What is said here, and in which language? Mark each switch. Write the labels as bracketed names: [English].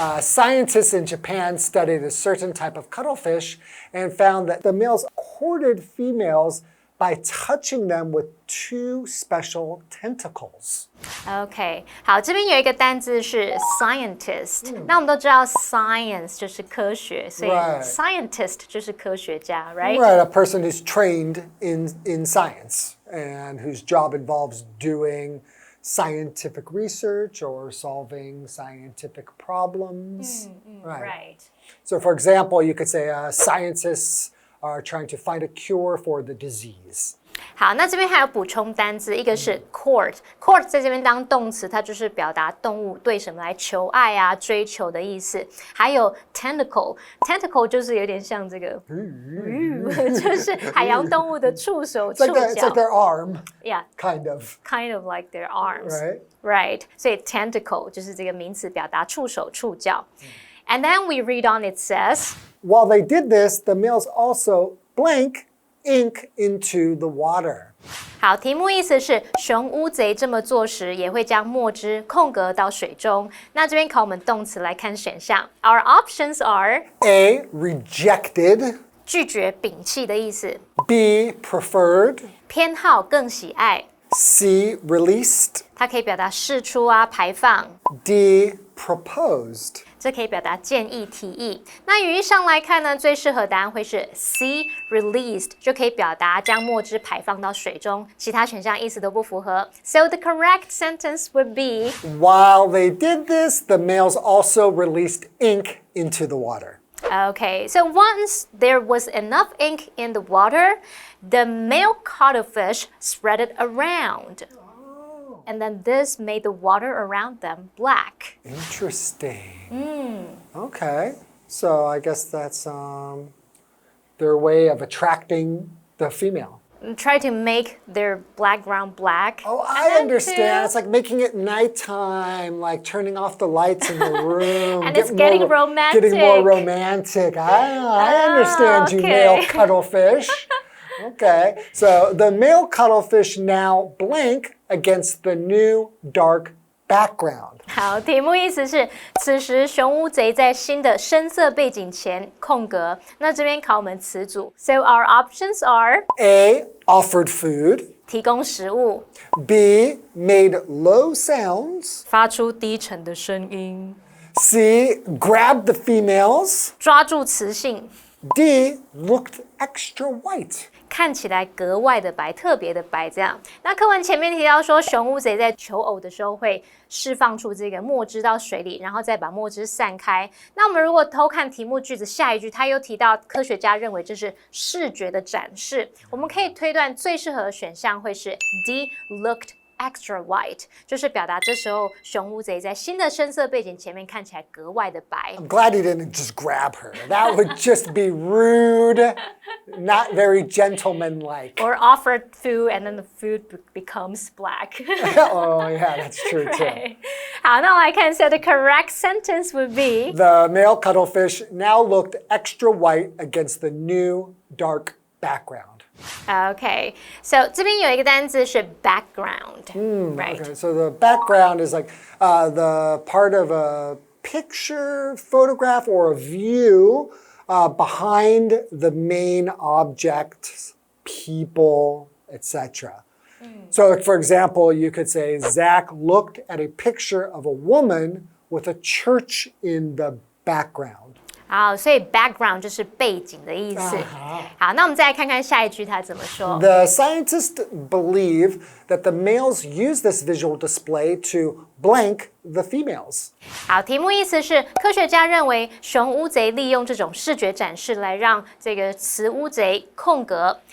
[English] ？Scientists in Japan studied a certain type of cuttlefish and found that the males courted females by touching them with two special tentacles. [Chinese] OK， 好，这边有一个单字是 scientist，那我们都知道 science 就是科学，所以 scientist 就是科学家 ， [English] right? Right, a person who's trained in science and whose job involves doing scientific research or solving scientific problems. Right. So, for example, you could say scientists are trying to find a cure for the disease. [Chinese] 好，那这边还有补充单字，一个是 court，court 在这边当动词，它就是表达动物对什么来求爱啊、追求的意思。还有 tentacle 就是有点像这个，就是海洋动物的触手、触角。 [English] It's like their arm. Yeah. Kind of. Kind of like their arms. Right. Right. [Chinese] 所以 tentacle 就是这个名词，表达触手、触角。 [English] And then we read on, it says, While they did this, the males also blank ink into the water. [Chinese] 好，题目意思是熊乌贼这么做时，也会将墨汁空格到水中。那这边考我们动词来看选项。 [English] Our options are A. Rejected. [Chinese] 拒绝、摒弃的意思。 [English] B. Preferred. [Chinese] 偏好、更喜爱。 [English] C. Released. [Chinese] 它可以表达释出啊、排放。 [English] D. Proposed. [Chinese] 这可以表达建议、提议。那语义上来看呢，最适合答案会是 C released， 就可以表达将墨汁排放到水中，其他选项意思都不符合。 [English] So the correct sentence would be While they did this, the males also released ink into the water. Okay, so once there was enough ink in the water, the male cuttlefish spread it around. And then this made the water around them black. Interesting. Okay. So I guess that's their way of attracting the female. try to make their background black. Oh, I understand. It's like making it nighttime, like turning off the lights in the room. And it's getting romantic. Getting more romantic. I understand you, male cuttlefish. Okay, so the male cuttlefish now blank against the new dark background. [Chinese] 好，题目意思是，此时熊乌贼在新的深色背景前空格。那这边考我们词组 ， [English] So our options are A. Offered food. [Chinese] 提供食物 [English] B. Made low sounds. [Chinese] 发出低沉的声音 [English] C. Grabbed the females. [Chinese] 抓住雌性 [English] D. Looked extra white. [Chinese] 看起来格外的白，特别的白，这样。那课文前面提到说，熊乌贼在求偶的时候会释放出这个墨汁到水里，然后再把墨汁散开。那我们如果偷看题目句子下一句，它又提到科学家认为这是视觉的展示，我们可以推断最适合的选项会是 D. [English] Looked.Extra white [Chinese] 就是表达这时候熊乌贼在新的深色背景前面看起来格外的白。 [English] I'm glad he didn't just grab her. That would just be rude, not very gentlemanlike. Or offered food and then the food becomes black. Oh, yeah, that's true too. Right. [Chinese] 好，那我来看， [English] so the correct sentence would be The male cuttlefish now looked extra white against the new dark background. Okay, so [Chinese] 这边有一个单字是 background, [English] right? Okay, so the background is like the part of a picture, photograph, or a view behind the main objects, people, etc. So, for example, you could say Zach looked at a picture of a woman with a church in the background. [Chinese] 好，所以 background 就是背景的意思。好，那我们再来看看下一句它怎么说。 [English] The scientists believe that the males use this visual display to blank the females. [Chinese] 好，题目意思是科学家认为熊乌贼利用这种视觉展示来让这个雌乌贼空格。